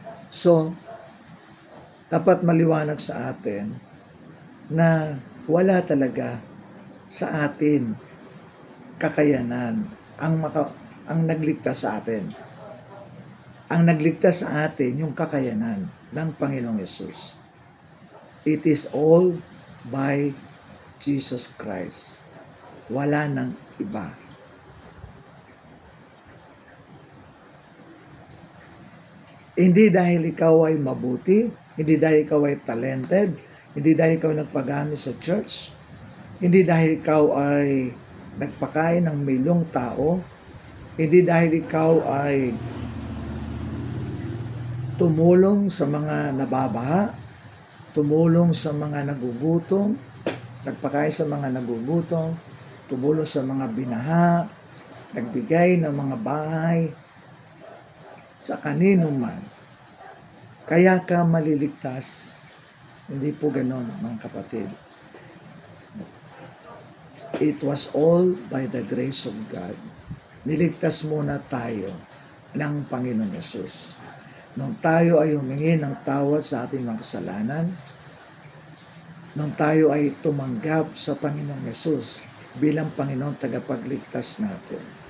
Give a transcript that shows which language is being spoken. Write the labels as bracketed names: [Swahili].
[Filipino] So, dapat maliwanag sa atin na wala talaga sa atin kakayanan ang nagligtas sa atin. Ang nagligtas sa atin yung kakayanan ng Panginoong Yesus. [English] It is all by Jesus Christ. [Filipino] Wala nang iba. Hindi dahil ikaw ay mabuti, hindi dahil ikaw ay talented, hindi dahil ikaw nagpagamit sa church, hindi dahil ikaw ay nagpakain ng milong tao, hindi dahil ikaw ay tumulong sa mga nababaha, tumulong sa mga nagugutom, nagpakain sa mga nagugutom, tumulong sa mga binaha, nagbigay ng mga bahay sa kanino man. kaya ka maliligtas. Hindi po ganon, mga kapatid. [English] It was all by the grace of God. [Filipino] Niligtas muna tayo ng Panginoon Yesus. Nung tayo ay humingi ng tawad sa ating mga kasalanan, nung tayo ay tumanggap sa Panginoong Yesus bilang Panginoon tagapagligtas natin.